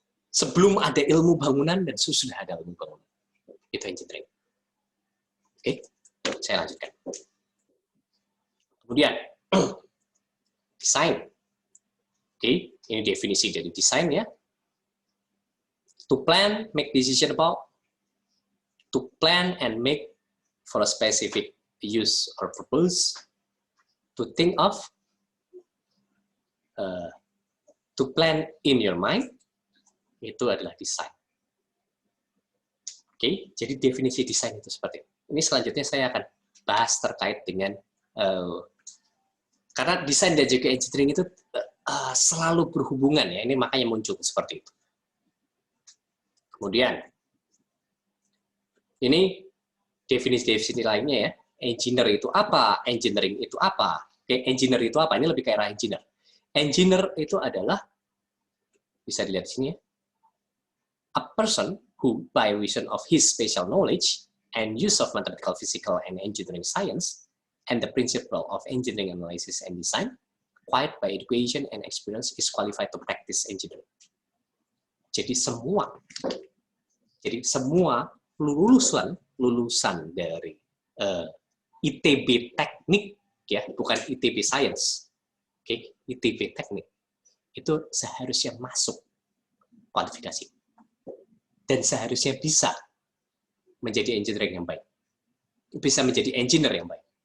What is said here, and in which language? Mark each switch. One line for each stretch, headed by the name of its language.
Indonesian: Sebelum ada ilmu bangunan dan sesudah ada ilmu bangunan. Itu engineering. Saya lanjutkan. Kemudian, desain. Ini definisi dari desain ya.
English: To plan, make decision about. To plan and make for a specific use or purpose. To think of. To plan in your mind.
Indonesian: Itu adalah desain. Jadi definisi desain itu seperti ini. Ini selanjutnya saya akan bahas terkait dengan karena desain dan juga engineering itu selalu berhubungan ya. Ini makanya muncul seperti itu. Kemudian ini definisi lainnya ya. Engineer itu apa? Engineering itu apa? Oke, engineer itu apa? Ini lebih kayak arah engineer.
English: Engineer itu adalah, bisa dilihat di sini ya, a person who, by reason of his special knowledge and use of mathematical, physical, and engineering science, and the principle of engineering analysis and design, acquired by education and experience, is qualified to practice engineering.
Indonesian: Jadi semua lulusan dari ITB teknik ya, bukan ITB science, oke, ITB teknik itu seharusnya masuk kualifikasi dan seharusnya bisa menjadi engineering yang baik, bisa menjadi engineer yang baik.